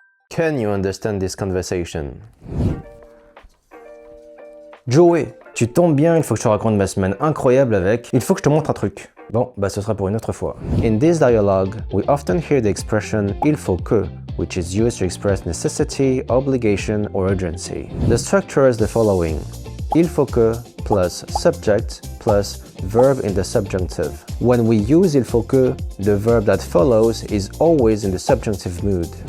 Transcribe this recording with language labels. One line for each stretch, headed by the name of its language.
English: Can you understand this conversation?
French: Joey, tu tombes bien, il faut que je te raconte ma semaine incroyable avec... Il faut que je te montre un truc. Bon, bah ce sera pour une autre fois.
English: In this dialogue, we often hear the expression
French: il faut que,
English: which is used to express necessity, obligation, or urgency. The structure is the following.
French: Il faut que
English: plus subject plus verb in the subjunctive. When we use il faut que, the verb that follows is always in the subjunctive mood.